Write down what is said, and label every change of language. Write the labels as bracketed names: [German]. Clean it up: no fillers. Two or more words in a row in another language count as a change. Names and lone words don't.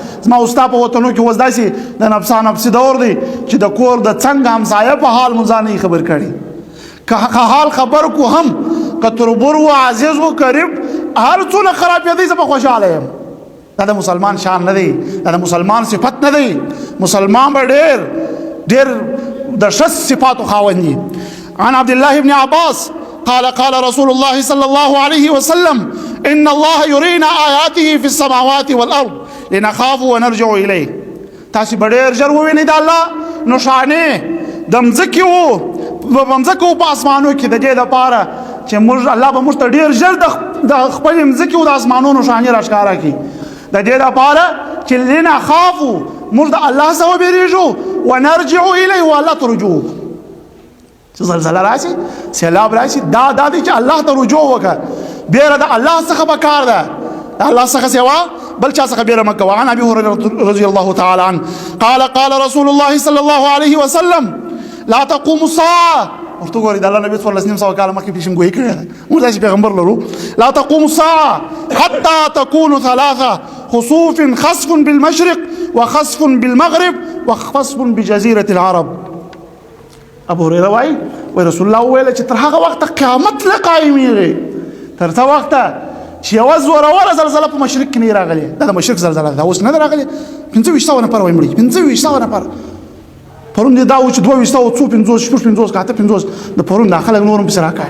[Pashto] زما استا په وطنو کې اوس داسې د نفسا نفسي دور دی چې د کور د څنګه همسایه په حال مو ځان نه خبر کړي که حال خبر کو هم که تربور و عزیز و قریب هر څونه خرابېدی زه به خوشحاله یم. دا د مسلمان شان نه دی دا د مسلمان صفت نه دی. مسلمان به ډېر د ښه صفاتو خاوند دی. [Arabic] عن عبد الله بن عباس قال رسول الله صلى الله عليه وسلم ان الله يرينا آياته في السماوات والارض لنخاف ونرجع اليه. [Pashto] تاسو به ډېر ژر ووینئ د الله نښانې د مځکې په اسمانو کې د دې دپاره چې موږ الله به موږ ته ډېر ژر د خپلې مځکې او د اسمانونو نښانې راښکاره کړي د دې دپاره چې لنخافو موږ د الله څخه وبېرېږو [Arabic] ونرجع الیه [Pashto] و الله ته رجوع چې زلزله راشي سیلاب راشي دا دی چې الله ته رجوع وکړه بیره د الله څخه به کار ده د الله څخه سوا بل چا څخه بیره مکه. [Arabic] وعن ابي هريره رضي الله تعالى عنه قال رسول الله صلى الله عليه وسلم لا تقوم الساعه. [Pashto] ورته ګوري د الله نبی [Arabic] صلی الله علیه وسلم [Pashto] کاله مخکې پیشنګوئی کړی ده. موږ داسې پیغمبر لرو. [Arabic] لا تقوم الساعه حتى تكون ثلاثه خسوف خسف بالمشرق وخسف بالمغرب وخسف بجزيره العرب. [Pashto] ابو هريره وايي رسول الله ویل چې تر هغه وخت قیامت لا قائمېږي، تر څو وخت چې یوه زوروره زلزله په مشرق کې نه راغلې. دا د مشرق زلزله ده، اوس نه ده راغلې. 2500 نفر وایي مړي، 2500 نفر. پرون دې دا و چې 2200 څو 50 شپږ 50 کاته 50 د پرون د خلک نورم پسې راکاږي.